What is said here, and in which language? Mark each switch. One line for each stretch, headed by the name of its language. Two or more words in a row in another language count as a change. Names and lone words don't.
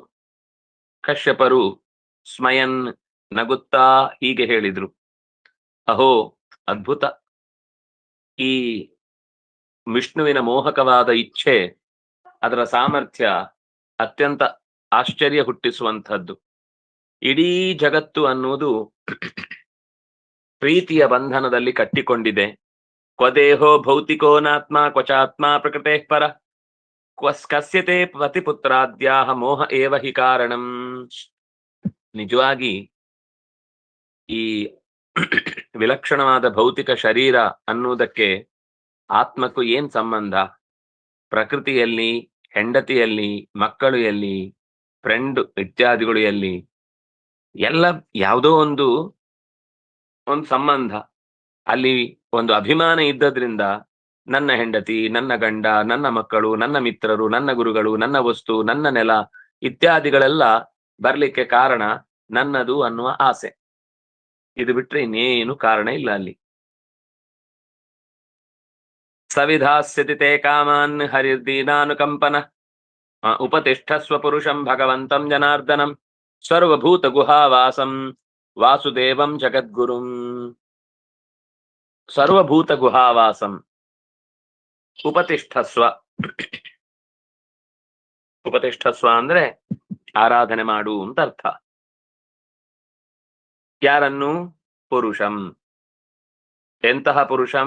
Kannada: ಕಶ್ಯಪರು ಸ್ಮಯನ್ ನಗುತ್ತಾ ಹೀಗೆ ಹೇಳಿದ್ರು, ಅಹೋ ಅದ್ಭುತ, ಈ ವಿಷ್ಣುವಿನ ಮೋಹಕವಾದ ಇಚ್ಛೆ, ಅದರ ಸಾಮರ್ಥ್ಯ ಅತ್ಯಂತ ಆಶ್ಚರ್ಯ ಹುಟ್ಟಿಸುವಂಥದ್ದು. ಇಡೀ ಜಗತ್ತು ಅನ್ನುವುದು ಪ್ರೀತಿಯ ಬಂಧನದಲ್ಲಿ ಕಟ್ಟಿಕೊಂಡಿದೆ.
Sanskrit: ಕ್ವದೇಹೋ ಭೌತಿಕೋ ನಾತ್ಮ ಕ್ವಚಾತ್ಮ ಪ್ರಕೃತೆ ಪರ ಕಸ್ಯತೆ ಪತಿಪುತ್ರಾದ್ಯಾಹ ಮೋಹ ಏವ ಹಿ ಕಾರಣಂ.
Kannada: ನಿಜವಾಗಿ ಈ ವಿಲಕ್ಷಣವಾದ ಭೌತಿಕ ಶರೀರ ಅನ್ನುವುದಕ್ಕೆ ಆತ್ಮಕ್ಕೂ ಏನ್ ಸಂಬಂಧ? ಪ್ರಕೃತಿಯಲ್ಲಿ, ಹೆಂಡತಿಯಲ್ಲಿ, ಮಕ್ಕಳು ಎಲ್ಲಿ, ಫ್ರೆಂಡ್ ಇತ್ಯಾದಿಗಳು ಎಲ್ಲಿ? ಎಲ್ಲ ಯಾವುದೋ ಒಂದು ಸಂಬಂಧ. ಅಲ್ಲಿ ಒಂದು ಅಭಿಮಾನ ಇದ್ದದ್ರಿಂದ ನನ್ನ ಹೆಂಡತಿ, ನನ್ನ ಗಂಡ, ನನ್ನ ಮಕ್ಕಳು, ನನ್ನ ಮಿತ್ರರು, ನನ್ನ ಗುರುಗಳು, ನನ್ನ ವಸ್ತು, ನನ್ನ ನೆಲ ಇತ್ಯಾದಿಗಳೆಲ್ಲ ಬರ್ಲಿಕ್ಕೆ ಕಾರಣ ನನ್ನದು ಅನ್ನುವ ಆಸೆ. ಇದು ಬಿಟ್ರೆ ಇನ್ನೇನು ಕಾರಣ ಇಲ್ಲ ಅಲ್ಲಿ.
Sanskrit: ಸವಿಧಾಸ್ಯತಿ ತೇ ಕಾಮಾನ್ ಹರಿರ್ದೀನಾನುಕಂಪನ ಉಪತಿಷ್ಠಸ್ವ ಪುರುಷಂ ಭಗವಂತಂ ಜನಾರ್ದನಂ ಸರ್ವಭೂತ ಗುಹಾವಾಸಂ ವಾಸುದೇವಂ ಜಗದ್ಗುರುಂ. ಸರ್ವಭೂತ ಗುಹಾವಾಸಂ ಉಪತಿಷ್ಠಸ್ವ.
Kannada: ಉಪತಿಷ್ಠಸ್ವ ಅಂದ್ರೆ ಆರಾಧನೆ ಮಾಡು ಅಂತ ಅರ್ಥ. ಯಾರನ್ನು? ಪುರುಷಂ. ಎಂತಹ ಪುರುಷಂ?